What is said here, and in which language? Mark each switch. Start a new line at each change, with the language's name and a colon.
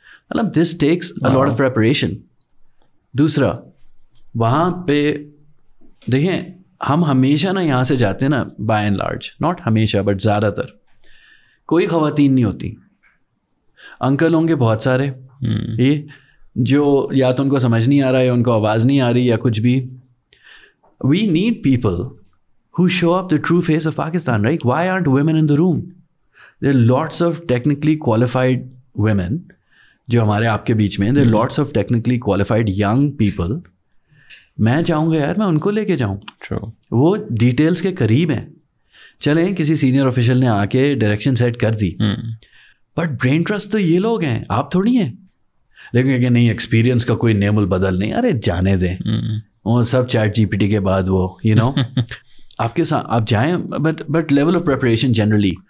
Urdu: مطلب
English: This takes a lot of preparation.
Urdu: دوسرا وہاں پہ دیکھیں ہم ہمیشہ نا یہاں سے جاتے ہیں نا,
English: by and large,
Urdu: ناٹ ہمیشہ بٹ زیادہ تر, کوئی خواتین نہیں ہوتی. انکل ہوں گے بہت سارے, یہ جو یا تو ان کو سمجھ نہیں آ رہا ہے, ان کو آواز نہیں آ رہی یا کچھ بھی.
English: We need people who show up the true face of Pakistan, right? Why aren't women in the room? There are lots of technically qualified women
Urdu: جو ہمارے آپ کے بیچ میں,
English: there are lots of technically qualified young people.
Urdu: میں چاہوں گا یار میں ان کو لے کے جاؤں. وہ ڈیٹیلس کے قریب ہیں. چلیں کسی سینئر آفیشل نے آ کے ڈائریکشن سیٹ کر دی, بٹ برین ٹرسٹ تو یہ لوگ ہیں, آپ تھوڑی ہیں. لیکن کہ نہیں ایکسپیرینس کا کوئی نیم البدل نہیں, ارے جانے دیں, وہ سب چیٹ جی پی ٹی کے بعد وہ یو نو آپ کے ساتھ آپ جائیں,
English: But level of preparation generally.